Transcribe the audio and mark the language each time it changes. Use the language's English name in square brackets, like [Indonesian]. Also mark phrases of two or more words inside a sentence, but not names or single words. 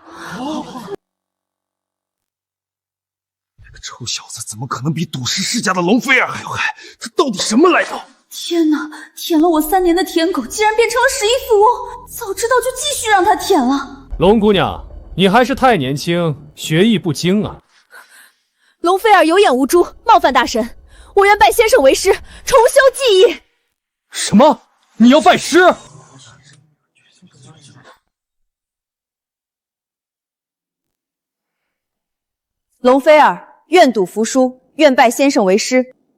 [Chinese] 这个臭小子怎麼可能比賭石世家的龍菲兒還要嗨？他到底什麼來頭？天哪！舔了我3年的舔狗，竟然變成了11富翁！早知道就繼續讓他舔了。龍姑娘，你還是太年輕，學藝不精啊！龍菲兒有眼無珠，冒犯大神，我願拜先生為師，重修技藝。什麼？你要拜師？龍菲兒，願賭服輸，願拜先生為師。